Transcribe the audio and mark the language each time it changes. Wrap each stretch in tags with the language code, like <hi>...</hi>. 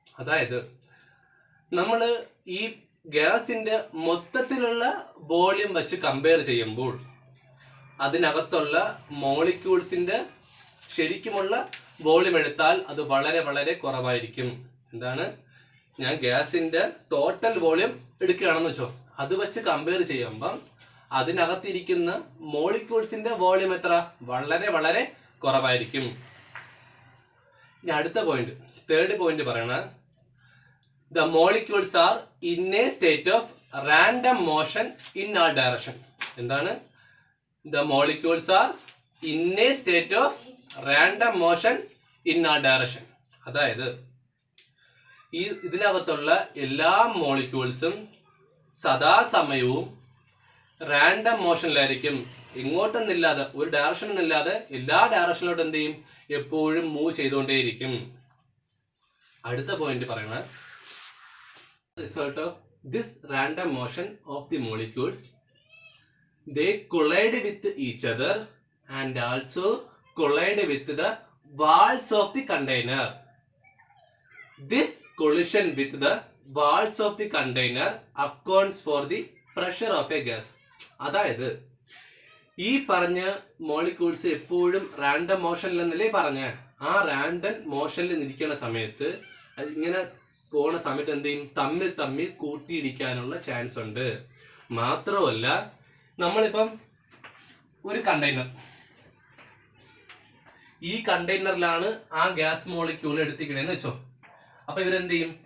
<ml>അതായത് നമ്മൾ ഈ ഗ്യാസിന്റെ മൊത്തത്തിലുള്ള വോളിയം വെച്ച് കമ്പയർ ചെയ്യുമ്പോൾ അതിനകത്തുള്ള മോളിക്യൂൾസിന്റെ ശരിക്കുമുള്ള വോളിയം എടുത്താൽ അത് വളരെ വളരെ കുറവായിരിക്കും. എന്താണ്? ഞാൻ ഗ്യാസിന്റെ ടോട്ടൽ വോളിയം എടുക്കുകയാണെന്ന് വെച്ചോ, അത് വെച്ച് കമ്പയർ ചെയ്യുമ്പം അതിനകത്തിരിക്കുന്ന മോളിക്യൂൾസിന്റെ വോളിയം എത്ര? വളരെ വളരെ കുറവായിരിക്കും. ഇനി അടുത്ത പോയിന്റ്, തേർഡ് പോയിന്റ് പറയണ</ml> <en>the molecules are in a state of random motion in all direction.</en> <ml>എന്താണ്?</ml> <en>The molecules are in a state of random motion in all direction.</en> <ml>അതായത് ഇതിനകത്തുള്ള എല്ലാ മോളിക്യൂൾസും സദാസമയവും റാൻഡം മോഷനിലായിരിക്കും. ഇങ്ങോട്ടൊന്നില്ലാതെ, ഒരു ഡയറക്ഷൻ ഒന്നില്ലാതെ എല്ലാ ഡയറക്ഷനിലോട്ട് എന്ത് ചെയ്യും? എപ്പോഴും മൂവ് ചെയ്തുകൊണ്ടേയിരിക്കും. അടുത്ത പോയിന്റ് പറയണ</ml> <en>result of this random motion of the molecules, they collide with each other and also collide with the walls of the container. This collision with the walls of the container accounts for the pressure of a gas.</en> <ml>അതായത് ഈ പറഞ്ഞ molecules എപ്പോഴും random മോഷനിൽ എന്നല്ലേ പറഞ്ഞ, ആ random മോഷനിൽ നിൽക്കുന്ന സമയത്ത് ഇങ്ങനെ പോണ സമയത്ത് എന്ത് ചെയ്യും? തമ്മിൽ തമ്മിൽ കൂട്ടിയിടിക്കാനുള്ള ചാൻസ് ഉണ്ട്. മാത്രമല്ല, നമ്മളിപ്പം ഒരു കണ്ടെയ്നർ, ഈ കണ്ടെയ്നറിലാണ് ആ ഗ്യാസ് മോളിക്യൂൾ എടുത്തിക്കണേന്ന് വെച്ചോ. അപ്പൊ ഇവരെന്ത് ചെയ്യും?</ml>